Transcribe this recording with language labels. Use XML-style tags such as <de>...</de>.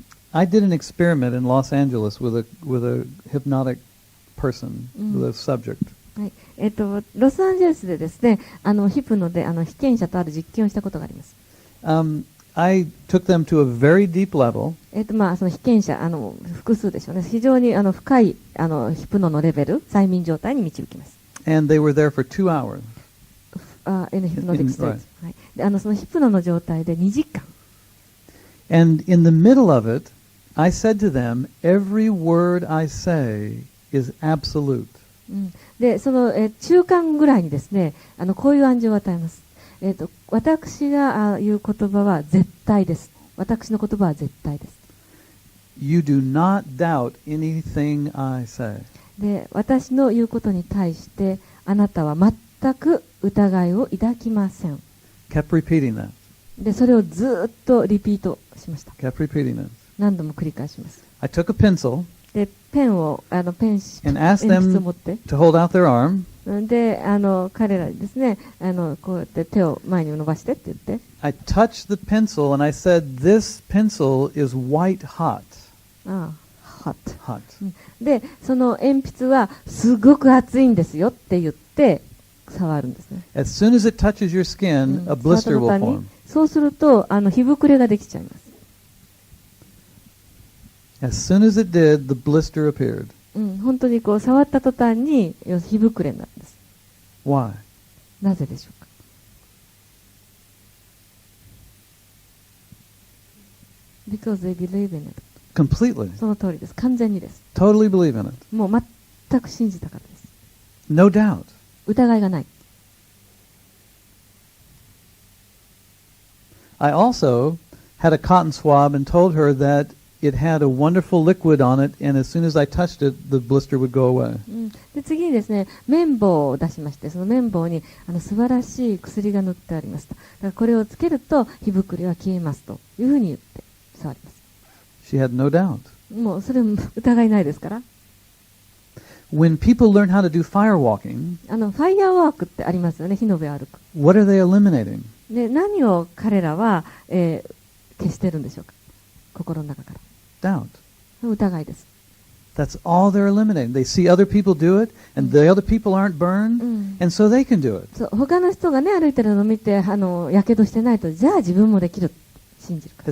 <en>I did an experiment in Los Angeles with a hypnotic person, with a subject.</en> <ja>はい、ロサンゼルスでですね、ヒプノで被験者とある実験をしたことがあります。</ja> <en>I took them to a very deep level.</en> <ja>その被験者複数でしょうね。非常に深いヒプノのレベル、催眠状態に導きます。</ja> <en>And they were there for 2 hours. In a hypnotic state. Right.</en> <ja>はい、でそのヒプノの状態で2時間。</ja> <en>And in the middle of it, I said to them, every word I say is absolute.</en> <ja>でその、中間ぐらいにですね、こういう暗示を与えます。私が言う言葉は絶対です。私の言葉は絶対です。</ja> <en>You do not doubt anything I say.</en> <ja>で、私の言うことに対してあなたは全く疑いを抱きません。</ja> <en>Kept repeating that.</en> <ja>で、それをずっとリピートしました。</ja> <en>Kept repeating that.</en> <ja>何度も繰り返します。</ja> <en>I took a pencil</en> <ja>で、ペンを</ja> <en>and asked</en> <ja>鉛筆を持って、</ja> <en>to hold out their arm.</en> <ja>で、彼らにですね、こうやって手を前に伸ばしてって言って、</ja> <en>I touched the pencil and I said, this pencil is white hot. hot。 Hot.</en> <ja>で、その鉛筆はすごく熱いんですよって言って触るんですね。</ja> <en>As soon as it touches your skin, a blister</en> <ja>触った途端</ja> <en>form.</en> <ja>にそうすると火膨れができちゃいます。</ja> <en>As soon as it did, the blister appeared.</en> <ja>本当にこう触った途端に火膨れになるんです。</ja> <en>Why?</en> <ja>なぜでしょうか。</ja> <en>Because they believe in it. Completely.</en> <ja>その通りです。完全にです。</ja> <en>Totally believe in it.</en> <ja>もう全く信じたからです。</ja> <en>No doubt.</en> <ja>疑いがない。</ja> <en>I also had a cotton swab and told her that it had a wonderful liquid on it, and as soon as I touched it, the blister would go away.</en> <ja>で次にですね、綿棒を出しまして、その綿棒に素晴らしい薬が塗ってありますと。だからこれをつけると火ぶくれは消えますというふうに言って触ります。</ja> <en>She had no doubt.</en> <ja>もうそれも疑いないですから。</ja> <en>When people learn how to do fire walking,</en> <ja>ファイヤーワークってありますよね、火の上歩く。</ja> <en>what are they eliminating?</en> <ja>で、何を彼らは、消してるんでしょうか。心の中から。</ja> <en>Doubt.</en> <ja>疑いです。</ja> <en>That's all they're eliminating. They see other people do it, and the other people aren't burned, and so they can do it.</en> <ja>そう、他の人がね、歩いてるのを見て、やけどしてないと、じゃあ自分もできるって信じるから。</ja>